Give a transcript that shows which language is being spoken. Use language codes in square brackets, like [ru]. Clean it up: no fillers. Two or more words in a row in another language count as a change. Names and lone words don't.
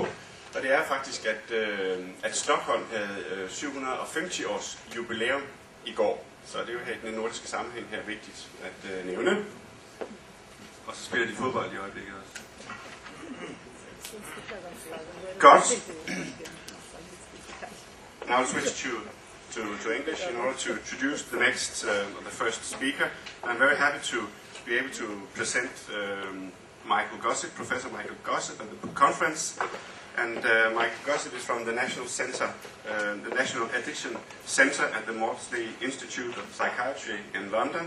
[da] Og det er faktisk, at Stockholm havde 750 års jubilæum i går. Så det er jo her i den nordiske sammenhæng her vigtigt at nævne. Og så spiller de fodbold i øjeblikket også. Godt. [en] Now I'll switch to English in order to introduce the first speaker. I'm very happy to be able to present Gossop, Professor Michael Gossop at the conference. And Michael Gossop is from the National Center, the National Addiction Center at the Maudsley Institute of Psychiatry in London.